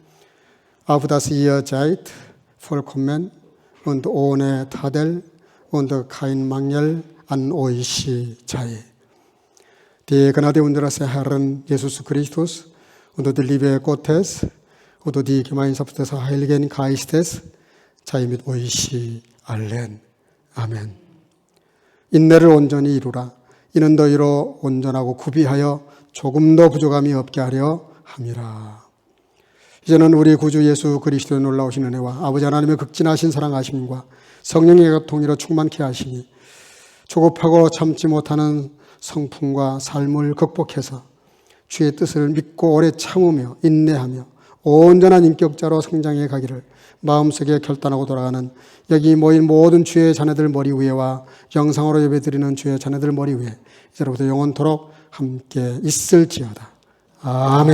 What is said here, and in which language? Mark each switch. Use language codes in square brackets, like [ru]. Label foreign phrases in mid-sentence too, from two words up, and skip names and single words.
[de] auf das ihr seid vollkommen und ohne Tadel und kein Mangel an euch sei. Die Gnade unseres Herrn Jesus Christus und die Liebe Gottes und die Gemeinschaft des Heiligen Geistes sei mit euch allen. [ko] 아멘. 인내를 온전히 이루라. 이는 너희로 온전하고 구비하여 조금도 부족함이 없게 하려 함이라. 이제는 우리 구주 예수 그리스도의 놀라우신 은혜와 아버지 하나님의 극진하신 사랑하심과 성령의 통일로 충만케 하시니 조급하고 참지 못하는 성품과 삶을 극복해서 주의 뜻을 믿고 오래 참으며 인내하며 온전한 인격자로 성장해 가기를 마음속에 결단하고 돌아가는 여기 모인 모든 주의 자녀들 머리 위에와 영상으로 예배드리는 주의 자녀들 머리 위에 이제로부터 영원토록 함께 있을지어다.